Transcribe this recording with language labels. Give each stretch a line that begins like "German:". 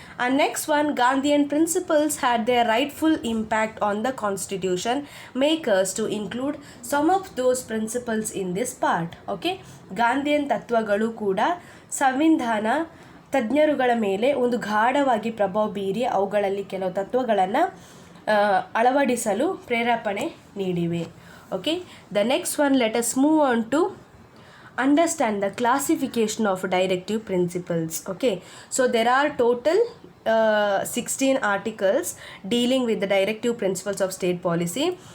English: And next one, Gandhian principles had their rightful impact on the constitution makers to include some of those principles in this part.
Kannada: Okay, Gandhian ತತ್ವಗಳು ಕೂಡ ಸಂವಿಧಾನ ತಜ್ಞರುಗಳ ಮೇಲೆ ಒಂದು ಗಾಢವಾಗಿ ಪ್ರಭಾವ ಬೀರಿ ಅವುಗಳಲ್ಲಿ ಕೆಲವು ತತ್ವಗಳನ್ನು ಅಳವಡಿಸಲು ಪ್ರೇರೇಪಣೆ ನೀಡಿವೆ.
English: Okay, the next one, let us move on to understand the classification of directive principles. Okay, so there are total 16 articles dealing with the directive principles of state policy.